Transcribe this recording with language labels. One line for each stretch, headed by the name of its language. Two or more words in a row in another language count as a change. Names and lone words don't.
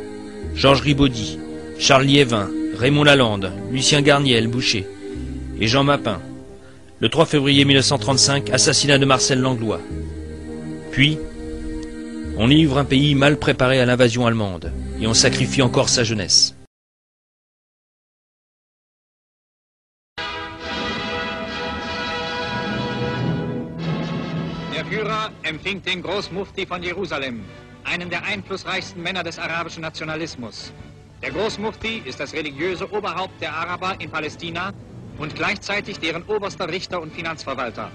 French: Georges Ribaudy, Charles Liévin, Raymond Lalande, Lucien Garniel, boucher. Et Jean Mapin. Le 3 février 1935, assassinat de Marcel Langlois. Puis, on livre un pays mal préparé à l'invasion allemande, et on sacrifie encore sa jeunesse.
German: Der Führer empfing den Großmufti von Jerusalem, einen der einflussreichsten Männer des arabischen Nationalismus. Der Großmufti ist das religiöse Oberhaupt der Araber in Palästina und gleichzeitig deren oberster Richter und Finanzverwalter.